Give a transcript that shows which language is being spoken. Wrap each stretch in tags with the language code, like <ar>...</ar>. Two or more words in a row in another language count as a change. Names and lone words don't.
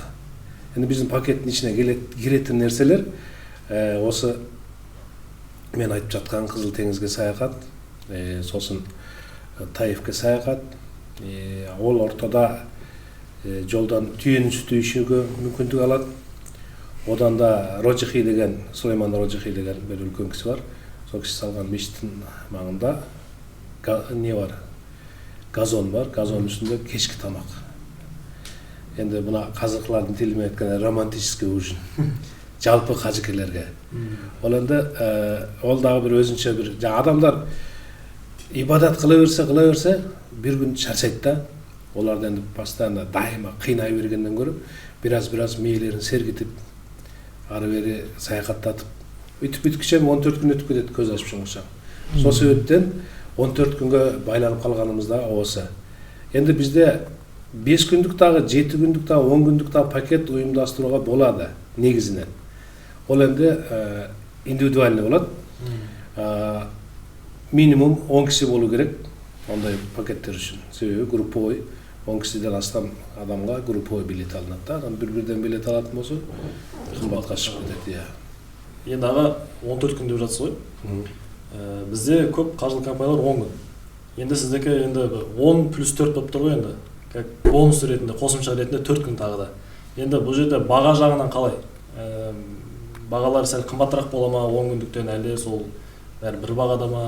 <ky>Эми биздин пакеттин ичине киретін нерселер осы мен айтып жаткан Кызыл теңизге саякат, сосын Таифке саякат, ол ортодо жолдан түйөнүн сүтү ичүүгө мүмкүндүк алат. Одан да Рожихи деген, Сулейман Рожихи деген бир үлкөн киши бар.</ky> <kk>Сол киши салган мешіттің маңында не бар?</kk> <ky>Газон бар. Газон үстүндө кечки тамак. Енді мына казакылардын тилимен айтканда</ky> <ru>романтический ужин.</ru> <ky>Жалпы кажыкелерге. Ол енді ол дагы бир өзүнчө бир адамдар ибадат кыла берсе, бир күн чарчайт да. Оларды енді постоянно дайыма кыйнай бергенден көрүп, бираз мээлерин сергитип, ары бери саякаттатып, бүткүчө 14 күн өтүп кетет көз ачып жумгуча. Сол себептен 14 күнгө байланып калганыбыз да осы. Енді бизде 5 күндүк дагы, 7 күндүк дагы, 10 күндүк дагы пакет уюмдаштырууга болот негизинен. Ол енді индивидуальный болот. Минимум 10 киши болуу керек ондай пакеттер үчүн. Себеби групповой 10 кишиден астам адамга групповой билет алынат да. Адам бир-бирден билет алатын болсо кымбатка чыгып кетет.</ky> <kk>Енді аға 14 күн деп жатсыз ғой. Бізде көп қаржылық компаниялар 10 күн. Енді сіздікі енді 10 плюс 4 болып тұр ғой енді.</kk> <ru>Как бонус</ru> <kk>ретінде, қосымша ретінде 4 күн тағы да. Енді бұл жерде баға жағынан қалай? Бағалар сәл қымбатырақ бола ма 10 күндіктен әлде сол бәрі бір бағада ма?</kk>